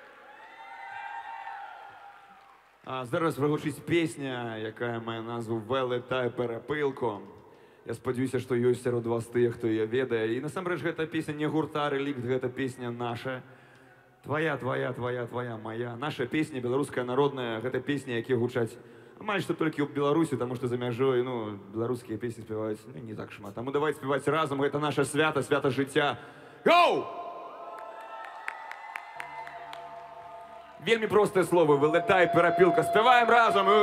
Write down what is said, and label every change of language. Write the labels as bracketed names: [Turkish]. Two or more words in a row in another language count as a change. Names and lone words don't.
[Ukrainian] А зараз вигучить пісня, яка має назву «Велетай перепилко». Я сподіваюся, [Belarusian] што ёсць сярод вас тыя, хто яе ведае. І насамрэч гэта песня не гурта «Рэлікт», гэта песня наша. [Ukrainian] Твоя, твоя, твоя, твоя, моя. [Belarusian] Наша песня, беларуская народная, гэта песні, якія гучаць амаль што толькі ў Беларусі, таму што за мяжой, ну, беларускія песні спяваюць не так шмат. Таму давайте спяваць разам, гэта наша свята, свята жыцця. Гоу! Вельмі простыя словы. Вылетай, перапілка. Спяваем разом.